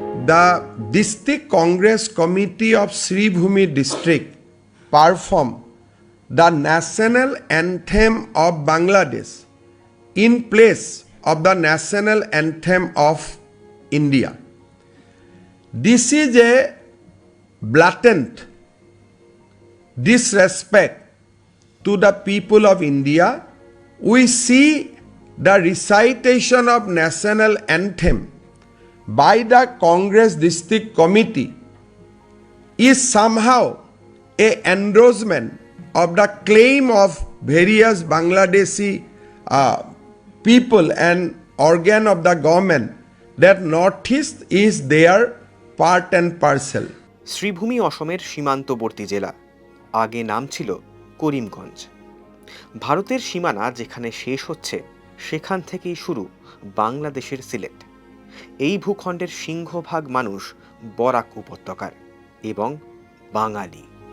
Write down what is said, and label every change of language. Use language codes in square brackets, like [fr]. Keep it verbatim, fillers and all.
[en] The district Congress committee of Sribhumi district perform the national anthem of Bangladesh in place of the national anthem of India. This is a blatant disrespect to the people of India. We see the recitation of national anthem by the Congress District Committee is somehow a endorsement of the claim of various Bangladeshi uh, people and organ of the government that Northeast is their part and parcel. [bn] Sreebhumi অসমের সীমান্তবর্তী জেলা, আগে নাম ছিল করিমগঞ্জ। ভারতের সীমানা যেখানে শেষ হচ্ছে সেখান থেকেই শুরু বাংলাদেশের সিলেট। এই ভূখণ্ডের সিংহভাগ মানুষ বরাক উপত্যকার এবং বাঙালি।